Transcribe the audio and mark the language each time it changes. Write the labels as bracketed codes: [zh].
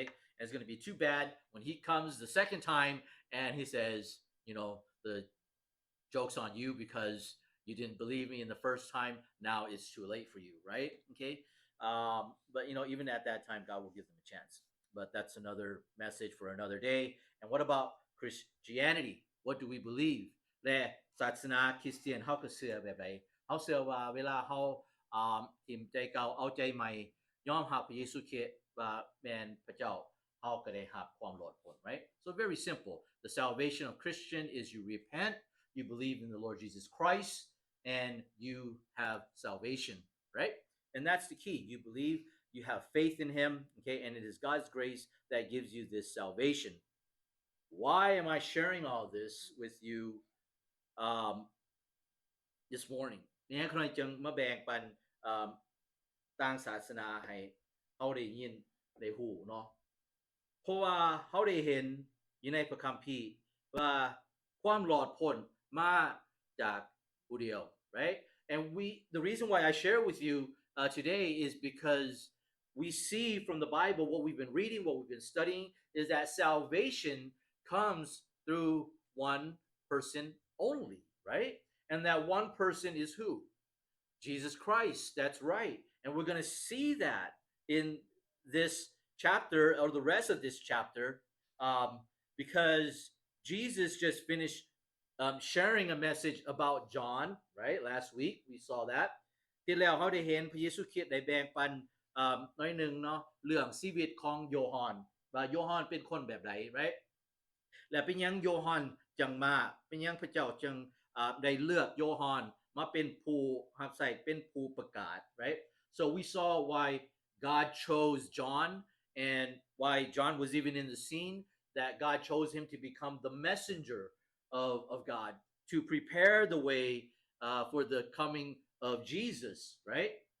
[en] And it's going to be too bad when he comes the second time and he says, the joke's on you because you didn't believe me in the first time, now it's too late for you, right? Okay? But even at that time, God will give them a chance.But that's another message for another day. And what about Christianity? What do we believe? [tts] และศาสนาคริสเตียนเฮาก็เชื่อแบบใดเฮาเชื่อว่าเวลาเฮาทิ่มใจเก่าเอาใจใหม่ยอมรับพระเยซูคริสต์ว่าแม่นพระเจ้าเฮาก็ได้รับความรอดพ้น right? [en] So very simple. The salvation of Christian is you repent, you believe in the Lord Jesus Christ, and you have salvation, right? And that's the key. You believe.You have faith in him, okay, and it is God's grace that gives you this salvation. Why am I sharing all this with you this morning? [tts] เนี่ยข้อยจึงมาแบ่งปันต่างศาสนาให้เฮาได้ยินได้ฮู้เนาะเพราะว่าเฮาได้เห็นอยู่ในพระคัมภีร์ว่าความรอดพ้นมาจากผู้เดียว right? [en] And the reason why I share with you today is because we see from the Bible what we've been reading, what we've been studying, is that salvation comes through one person only, right? And that one person is who? Jesus Christ. That's right. And we're going to see that in this chapter or the rest of this chapter because Jesus just finished sharing a message about John, right? Last week we saw that. [tts] ที่แล้วเฮาได้เห็นพระเยซูคริสต์ได้แบ่งปันน้อยนึงเนาะเรื่องชีวิตของโยฮัน ว่าโยฮันเป็นคนแบบใด right และเป็นหยังโยฮันจังมาเป็นหยังพระเจ้าจังได้เลือกโยฮันมาเป็นผู้รับใช้เป็นผู้ประกาศ [en] right so we saw why God chose John and why John was even in the scene that God chose him to become the messenger of God to prepare the way for the coming of Jesus right